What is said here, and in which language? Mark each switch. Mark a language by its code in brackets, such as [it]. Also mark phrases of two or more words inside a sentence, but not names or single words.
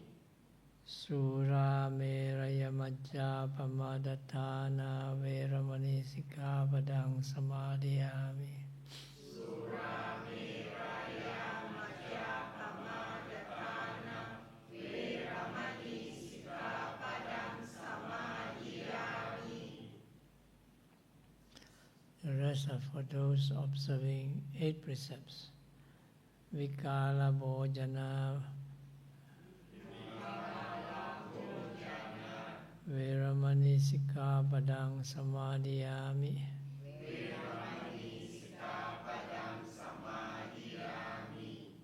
[pi] Sura meraya majja pamadatthana veramani sikkhapadang samadhiyami. Surameraya majjapamadatthana veramani sikkhapadang samadhiyami. [en] The rest are for those observing 8 precepts. [pi] Vikala bhojana veramani sikkhapadang samadhiyami. Veramani sikkhapadang samadhiyami.